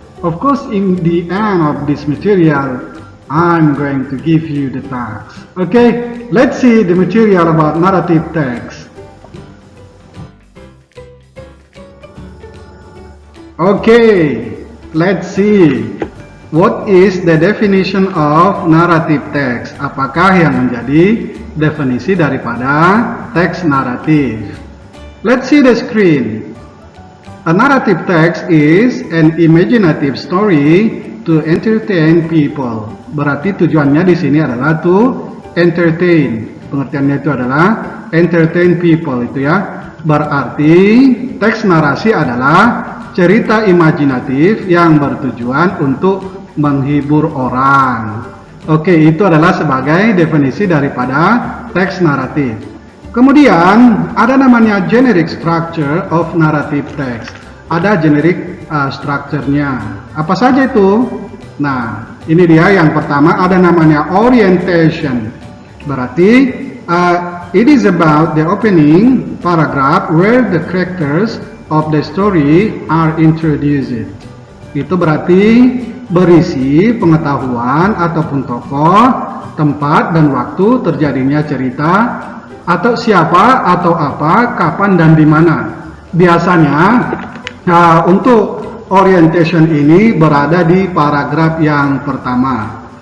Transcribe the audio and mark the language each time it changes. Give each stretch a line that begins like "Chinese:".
English: Of course, in the end of this material, I'm going to give you the task. Okay, let's see the material about narrative text. Okay, let's see. What is the definition of narrative text?
Indonesian: Apakah yang menjadi definisi daripada teks naratif?
English: Let's see the screen. A narrative text is an imaginative story to entertain people.
Indonesian: Berarti tujuannya di sini adalah
English: to entertain.
Indonesian: Pengertiannya itu adalah
English: entertain people,
Indonesian: itu ya. Berarti teks narasi adalah cerita imajinatif yang bertujuan untuk menghibur orang. Oke, itu adalah sebagai definisi daripada teks naratif. Kemudian ada namanya
English: generic structure of narrative text.
Indonesian: Ada generic structure-nya. Apa saja itu? Nah, ini dia yang pertama, ada namanya orientation. Berarti
English: it is about the opening paragraph where the characters of the story are introduced.
Indonesian: Itu berarti berisi pengetahuan ataupun tokoh, tempat dan waktu terjadinya cerita, atau siapa atau apa, kapan dan di mana. Biasanya untuk orientation ini berada di paragraf yang pertama.